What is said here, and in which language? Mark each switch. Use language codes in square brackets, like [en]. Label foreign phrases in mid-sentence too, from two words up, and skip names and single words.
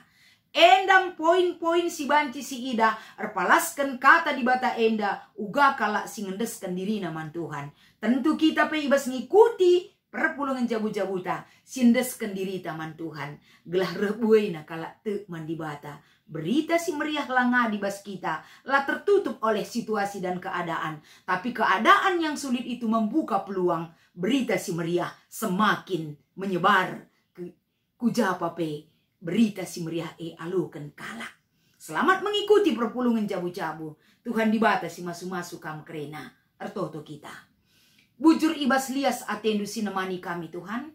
[btx] Endam poin-poin si banci si ida erpalaskan kata di bata enda uga kalak singendeskan diri naman Tuhan. Tentu kita pe ibas ngikuti perpulungan jabu-jabuta sindeskan diri taman Tuhan. Gelah rebuena kalak te mandibata. Berita si meriah langa di bas kita lah [id] tertutup oleh situasi dan keadaan. Tapi keadaan yang sulit itu membuka peluang [btx] berita si meriah [id] semakin menyebar. [btx] Kujapa pe berita si meriah alukan kalak. [id] Selamat mengikuti [btx] perpulungan jabu-jabu. Tuhan dibata si masu-masu kam kerena. Ertoto kita. Bujur ibas lias atendu sinemani kami Tuhan.